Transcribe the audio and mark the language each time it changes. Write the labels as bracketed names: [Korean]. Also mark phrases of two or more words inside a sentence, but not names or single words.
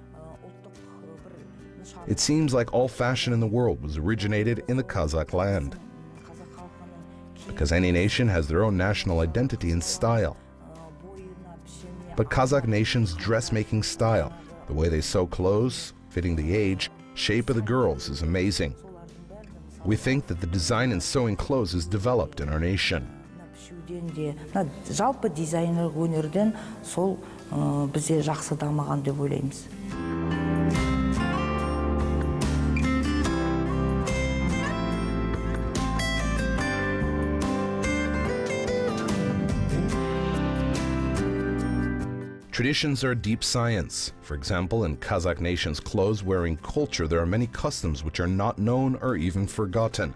[English] It seems like all fashion in the world was originated in the Kazakh land, because any nation has their own national identity and style. But Kazakh nation's dressmaking style, the way they sew clothes, fitting the age, shape of the girls is amazing. We think that the design in sewing clothes is developed in our nation. [Kazakh] Жалпы дизайнерлік өнерден сол бізде жақсы дамыған деп ойлаймыз. [English] Traditions are deep science. For example, in Kazakh nation's clothes-wearing culture, there are many customs which are not known or even forgotten.